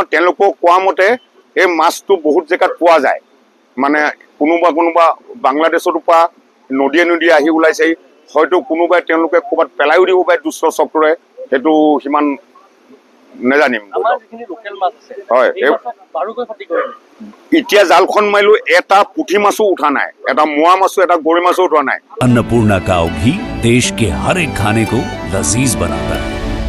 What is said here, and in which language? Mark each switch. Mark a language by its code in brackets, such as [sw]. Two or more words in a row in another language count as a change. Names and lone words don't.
[as] তেওঁলোকক কোৱা মতে এই মাছটো বহুত জেগাত পোৱা যায়, মানে কোনোবা বাংলাদেশতো পৰা নদীয়ে আহি ওলাইছে, হয়তো কোনোবাই তেওঁলোকে ক'ৰবাত পেলাইও দিব পাৰে দুষ্ট চক্ৰৰে, সেইটো সিমান নেজানিম। হয়, এতিয়া জালখন মাৰিলো, এটা পুঠি মাছো উঠা নাই, এটা মোৱা মাছো, এটা গৰৈ মাছো উঠা নাই। [hi] अन्नपूर्णा काव घी देश के हर एक खाने को लजीज बनाता है।